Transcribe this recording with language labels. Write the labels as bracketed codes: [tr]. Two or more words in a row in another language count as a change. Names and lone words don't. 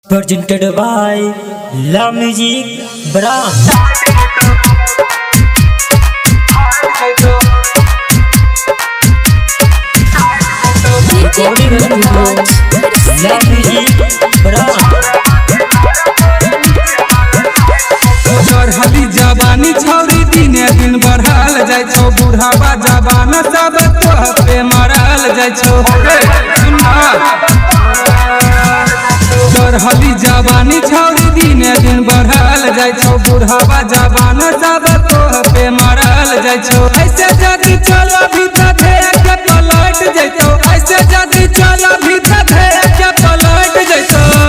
[en] presented by La Music Brand. Recording studio La Music Brand. [mai] चढ़ली जवानी छौरी दिने दिन बढ़ल जाय छौ बुढ़ावा जवान सब तोह पे मरल जाय छौ चढ़ली जवानी छौरी दिने दिन बढ़ल जाय छौ बुढ़ावा जवान सब तोह पे मरल जाय छौ ऐसे जदी चल भीतर धे के पलट जैतो ऐसे जदी चल भीतर धे के पलट जैतो